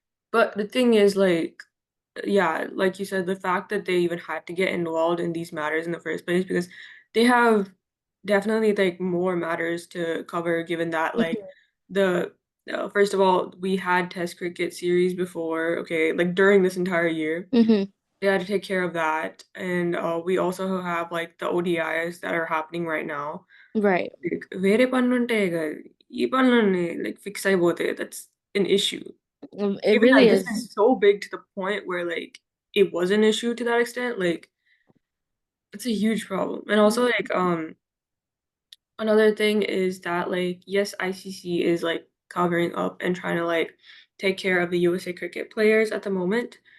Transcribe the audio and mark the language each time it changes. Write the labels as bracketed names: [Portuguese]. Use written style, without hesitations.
[English] But the thing is, like, yeah, like you said, the fact that they even had to get involved in these matters in the first place because they have definitely like more matters to cover, given that like the first of all, we had Test cricket series before, okay, like during this entire year. Mm-hmm. They had to take care of that, and we also have like the ODIs that are happening right now. Right. [Telugu] Like, వేరే పనులుంటాయి కదా, ఈ పనులన్నీ like fix అయిపోతాయి. [English] That's an issue. It Given really that this is is. so big to the point where like it was an issue to that extent, like it's a huge problem. And also like another thing is that like yes, ICC is like covering up and trying to like take care of the USA cricket players at the moment.